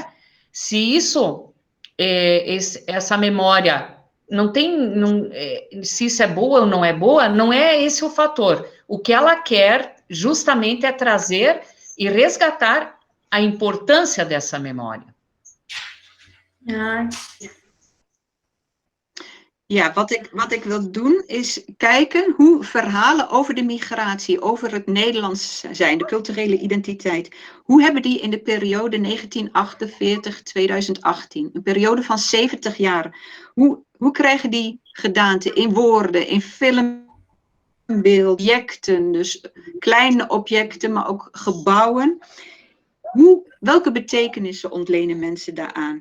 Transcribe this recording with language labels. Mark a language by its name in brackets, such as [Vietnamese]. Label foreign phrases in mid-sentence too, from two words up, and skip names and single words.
[Portuguese] Se isso, essa memória não tem, se isso é boa ou não é boa, não é esse o fator. O que ela quer justamente é trazer e resgatar a importância dessa memória. [Dutch] Ja, wat ik wil doen is kijken hoe verhalen over de migratie, over het Nederlands zijn, de culturele identiteit, hoe hebben die in de periode 1948-2018, een periode van 70 jaar, hoe krijgen die gedaante in woorden, in filmbeeld, objecten, dus kleine objecten, maar ook gebouwen, welke betekenissen ontlenen mensen daaraan?